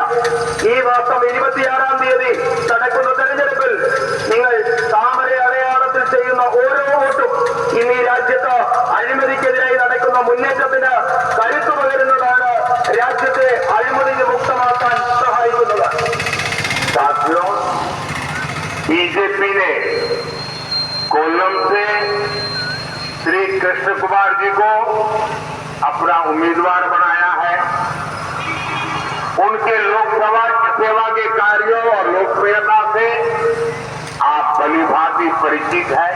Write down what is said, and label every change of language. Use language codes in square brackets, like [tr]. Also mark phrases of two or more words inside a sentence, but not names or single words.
[ml] ഈ മാസം 26-ാം തീയതി നടക്കുന്ന തെരഞ്ഞെടുപ്പിൽ നിങ്ങൾ താമര അടയാളത്തിൽ ചെയ്യുന്ന ഓരോ വോട്ടും ഇന്ന് ഈ രാജ്യത്ത് അഴിമതിക്കെതിരായി നടക്കുന്ന മുന്നേറ്റത്തിന് കരുത്തു പകരുന്നതാണ്, രാജ്യത്തെ അഴിമതി മുക്തമാക്കാൻ സഹായിക്കുന്നത്. [hi] साथियों, बीजेपी ने कोल्लम से श्री कृष्ण कुमार जी को अपना उम्मीदवार बनाया है। उनके लोकसभा सेवा के कार्यों और लोकप्रियता से आप भलीभांति परिचित हैं।